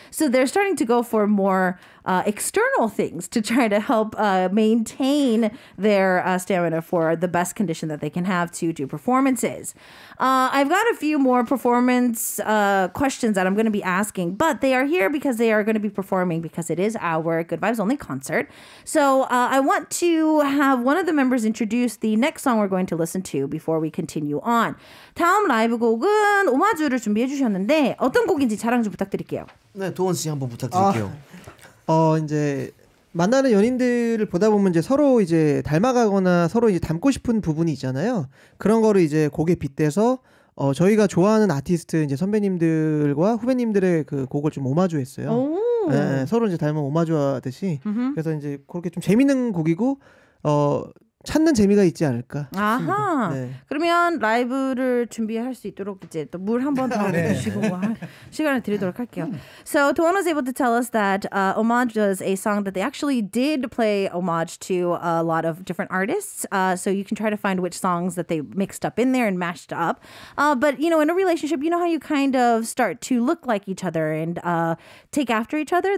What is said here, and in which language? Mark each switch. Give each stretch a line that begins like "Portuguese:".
English: So they're starting to go for more external things to try to help maintain their stamina for the best condition that they can have to do performances. I've got a few more performance questions that I'm going to be asking, but they are here because they are going to be performing because it is our Good Vibes Only concert. So I want to have one of the members introduce the next song we're going to listen to before we continue on.
Korean: 다음 라이브 곡은 오마주를 준비해 주셨는데 어떤 곡인지 자랑 좀 부탁드릴게요. 네, 도원 씨 한번 부탁드릴게요. 이제 만나는 연인들을 보다 보면 이제 서로 이제 닮아가거나 서로 이제 닮고 싶은 부분이 있잖아요. 그런 거를 이제 곡에 빗대서 저희가 좋아하는 아티스트 이제 선배님들과 후배님들의 그 곡을 좀 오마주했어요. 네, 서로 이제 닮은 오마주하듯이. 그래서 이제 그렇게 좀 재밌는 곡이고 찾는 재미가 있지 않을까. 아하. 네. 그러면 라이브를 준비할 수 있도록 이제 또 물 한 번 더 주시고 시간을 드리도록 할게요.
English: So Tuan was able to tell us that Homage was a song that they actually did play homage to a lot of different artists. So you can try to find which songs that they mixed up in there and mashed up. But you know, in a relationship, you know how you kind of start to look like each other and take after each other.